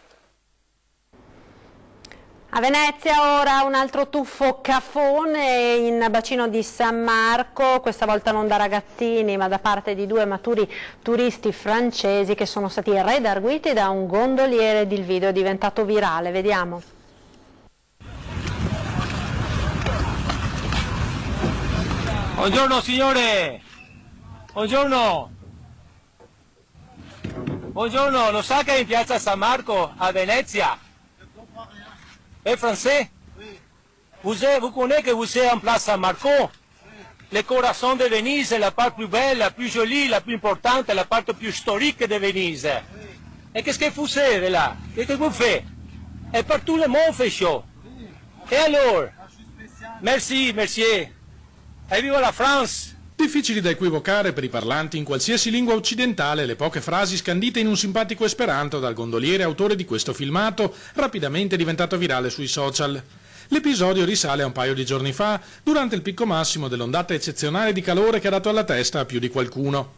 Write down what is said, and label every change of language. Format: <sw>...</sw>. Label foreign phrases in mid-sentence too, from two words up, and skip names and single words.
<it>A Venezia ora un altro tuffo cafone in bacino di San Marco, questa volta non da ragazzini ma da parte di due maturi turisti francesi che sono stati redarguiti da un gondoliere ed il video è diventato virale. Vediamo. Buongiorno signore! Buongiorno! Buongiorno, lo sa che in piazza San Marco a Venezia?</it> <fr>Et français? Vous connaissez que vous êtes en place Saint-Marco? Le corazon de Venise, la part plus belle, la plus jolie, la plus importante, la part plus historique de Venise. Et qu'est-ce que vous faites là? Qu'est-ce que vous faites? Et partout le monde fait chaud. Et alors? Merci, merci. Et viva la France!</fr> <it>Difficili da equivocare per i parlanti in qualsiasi lingua occidentale le poche frasi scandite in un simpatico esperanto dal gondoliere autore di questo filmato, rapidamente diventato virale sui social. L'episodio risale a un paio di giorni fa, durante il picco massimo dell'ondata eccezionale di calore che ha dato alla testa a più di qualcuno.</it>